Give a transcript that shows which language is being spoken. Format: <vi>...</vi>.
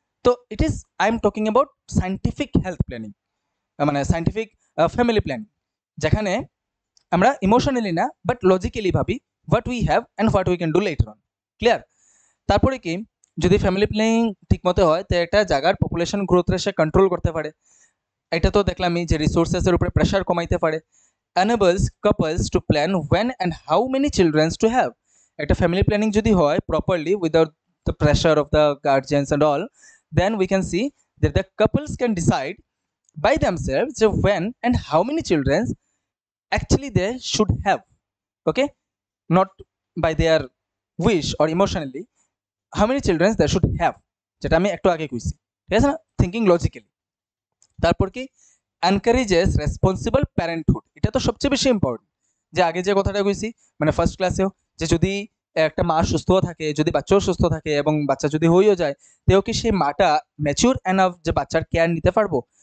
<en>তো it is I am talking about scientific health planning, মানে scientific family planning,</en> <bn>যেখানে আমরা ইমোশনালি না বাট</bn> <en>Logically ভাবি what we have and what we can do later on. Clear?</en> <bn>তারপরে কি যদি ফ্যামিলি প্ল্যানিং ঠিকমতো হয় তো একটা জায়গার পপুলেশন গ্রোথ সে কন্ট্রোল করতে পারে। এটা তো দেখলামই যে রিসোর্সেসের উপরে প্রেশার কমাইতে পারে।</bn> <en>enables couples to plan when and how many children to have.</en> <bn>একটা ফ্যামিলি প্ল্যানিং যদি হয়</bn> <en>properly without the pressure of the guardians and all, then we can see that the couples can decide by themselves when and how many children actually they should have. Okay, not by their wish or emotionally, how many children they should have,</en> <bn>যেটা আমি একটু আগে কইছি, ঠিক আছে না,</bn> <en>Thinking logically.</en> <bn>তারপর কি</bn> <en>encourages responsible parenthood,</en> <bn>এটা তো সবচেয়ে বেশি ইম্পর্টেন্ট, যে আগে যে কথাটা কইছি মানে ফার্স্ট ক্লাসেও, যে যদি একটা মা সুস্থ থাকে, যদি বাচ্চাও সুস্থ থাকে এবং বাচ্চা যদি হয়েও যায়, তেও কি সেই মাটা ম্যাচিউর এনাফ যে বাচ্চার কেয়ার নিতে পারবো।</bn>